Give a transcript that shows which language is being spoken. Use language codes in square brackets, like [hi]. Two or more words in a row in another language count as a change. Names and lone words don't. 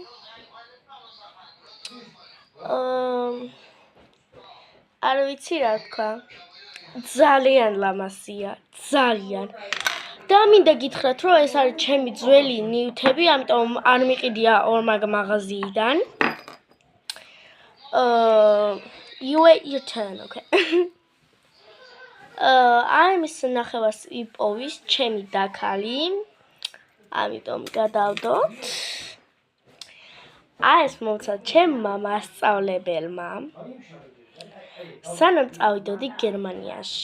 [ka] არ ვიცი რა თქვა. ძალიან ლამაზია, ძალიან. და მინდა გითხრათ, რომ ეს არის ჩემი ძველი ნივთები, ამიტომ არ მიყიდია ორმაგ მაღაზიიდან. [en] You wait your turn, okay. [ka] აიმის ნახევარს იპოვის ჩემი დაქალი, ამიტომ გადავდოთ. ეს მომცა ჩემმა მასწავლებელმა, სანამ წავიდოდი გერმანიაში.